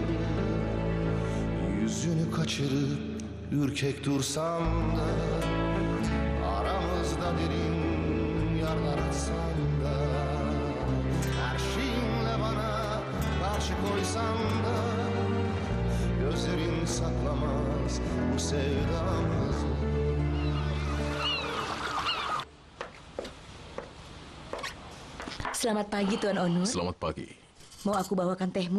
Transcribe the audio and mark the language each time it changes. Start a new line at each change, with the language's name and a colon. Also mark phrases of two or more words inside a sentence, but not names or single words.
Turkish: Yüzünü kaçırıp ürkek dursam da, aramızda derin yarlar açsam da, her şeyinle bana karşı koysan da, gözlerin saklamaz bu sevdamızı.
Indonesian: Selamat pagi, Tuan Onur. Selamat pagi. Mau aku bawakan tehmu?